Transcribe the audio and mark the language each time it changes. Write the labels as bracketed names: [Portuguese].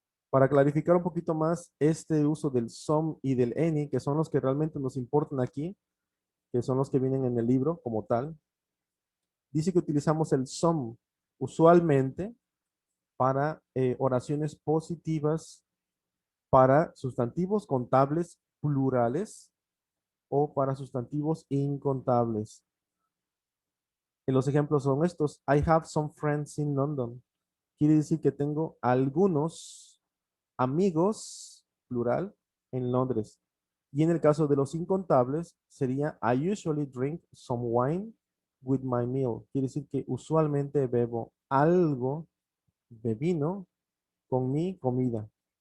[Spanish] Para clarificar un poquito más este uso del some y del any, que son los que realmente nos importan aquí, que son los que vienen en el libro como tal, dice que utilizamos el some usualmente para oraciones positivas, para sustantivos contables plurales o para sustantivos incontables. Y los ejemplos son estos. [English] I have some friends in London. [Spanish] Quiere decir que tengo algunos amigos, plural, en Londres. Y en el caso de los incontables, sería [English] I usually drink some wine with my meal. [Spanish] Quiere decir que usualmente bebo algo de vino con mi comida.